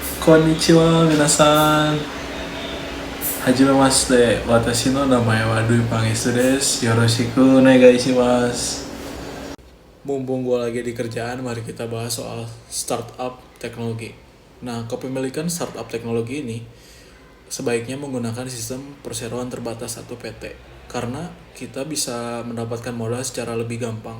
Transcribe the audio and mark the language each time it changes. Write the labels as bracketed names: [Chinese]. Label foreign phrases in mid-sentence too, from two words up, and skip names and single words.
[Japanese] こんにちは皆さん。はじめまして. 私の名前はDwi Pangestuです。よろしくお願いします. [Indonesian] Mumpung gue lagi di kerjaan, mari kita bahas soal startup teknologi. Nah, kepemilikan startup teknologi ini sebaiknya menggunakan sistem perseroan terbatas atau PT, karena kita bisa mendapatkan modal secara lebih gampang.